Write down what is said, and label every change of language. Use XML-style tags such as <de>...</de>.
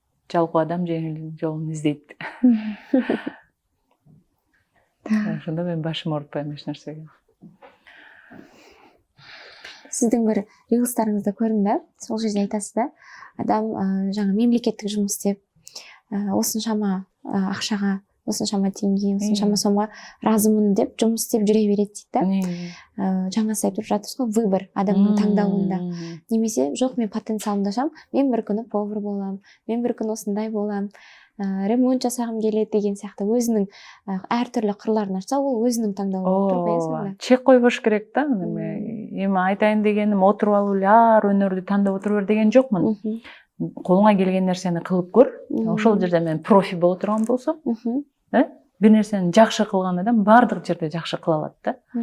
<ky>Жалпы адам жеңил жолун издейт. Ошондо мен башым оорутпайм эч нерсеге.</ky> <kk>Сіздің бір рилстарыңызды көрдім да, сол жерде айтасыз да, адам жаңа мемлекеттік жұмыс істеп, осыншама ақшаға, осыншама теңге, осыншама сомға разымын деп жұмыс істеп жүре береді дейді да. Жаңа сіз айтып жатырсыз ғой, выбор адамның таңдауында. Немесе жоқ, мен потенциалымды ашам, мен бір күні повар болам, мен бір күні осындай болам, ремонт жасағым келеді деген сияқты өзінің әртүрлі қырларын ашса, ол өзінің таңдауы болып тұр қоясың.</kk> <ky>Чек қойбош керек да. Эми айтайын дегеним отырып алып эле өнөрдү тандап отура бер деген жокмун. Колуңа келген нерсени кылып көр. Ошол жерде мен профи боло турган болсом, бир нерсени жакшы кылган адам баардык жерде жакшы кыла алат да.</ky>